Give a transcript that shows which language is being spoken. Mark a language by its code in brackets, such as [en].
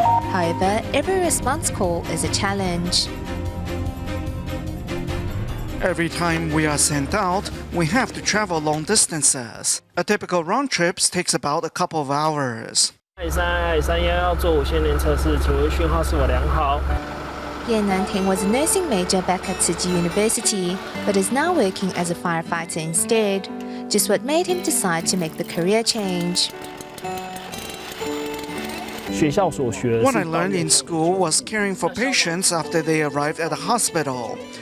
[en] However, every response call is a challenge. Every time we are sent out, we have to travel long distances. A typical round trip takes about a couple of hours. [zh] 海山要做无线电测试，请问讯号是否良好？ [en] Haiyan Nanting was a nursing major back at Tzu Chi University, but is now working as a firefighter instead. Just what made him decide to make the career change. What I learned in school was caring for patients after they arrived at the hospital.